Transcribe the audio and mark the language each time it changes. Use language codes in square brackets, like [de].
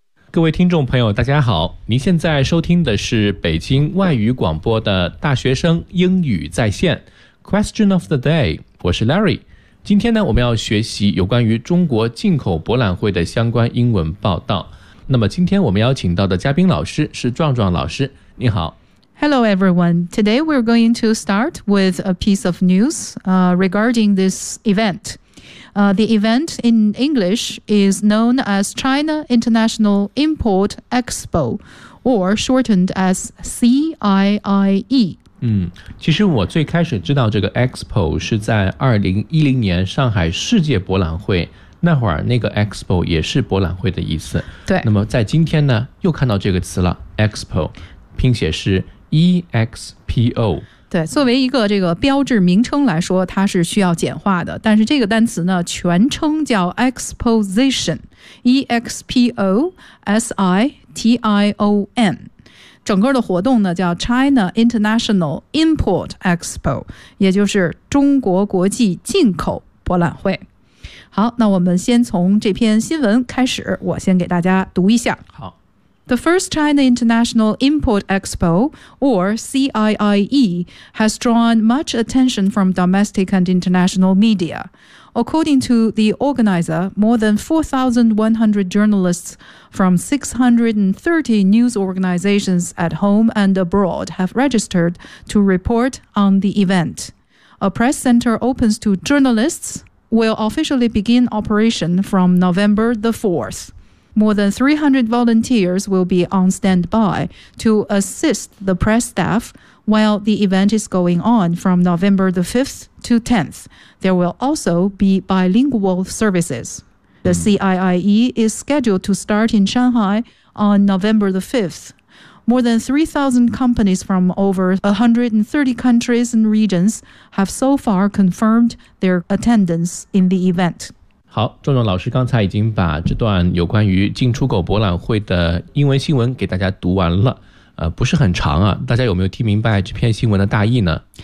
[zh] 各位听众朋友大家好，您现在收听的是北京外语广播的大学生英语在线 Question of the day， 我是 Larry。今天呢，我们要学习有关于中国进口博览会的相关英文报道。那么今天我们邀请到的嘉宾老师是壮壮老师，你好。 [en] Hello everyone, today we're going to start with a piece of news regarding this eventThe event in English is known as China International Import Expo, or shortened as CIIE. [zh] 其实我最开始知道这个 Expo 是在2010年上海世界博览会，那会儿那个 Expo 也是博览会的意思。对。那么在今天呢，又看到这个词了， Expo, 拼写是 EXPO。对，作为一个这个标志名称来说，它是需要简化的。但是这个单词呢，全称叫 Exposition，EXPOSITION。整个的活动呢叫 China International Import Expo， 也就是中国国际进口博览会。好，那我们先从这篇新闻开始，我先给大家读一下。好。 [en] The first China International Import Expo, or CIIE, has drawn much attention from domestic and international media. According to the organizer, more than 4,100 journalists from 630 news organizations at home and abroad have registered to report on the event. A press center opens to journalists will officially begin operation from November the 4th. More than 300 volunteers will be on standby to assist the press staff while the event is going on from November the 5th to 10th. There will also be bilingual services. The CIIE is scheduled to start in Shanghai on November the 5th. More than 3,000 companies from over 130 countries and regions have so far confirmed their attendance in the event. [zh] 好，壮壮老师刚才已经把这段有关于进出口博览会的英文新闻给大家读完了，不是很长啊，大家有没有听明白这篇新闻的大意呢？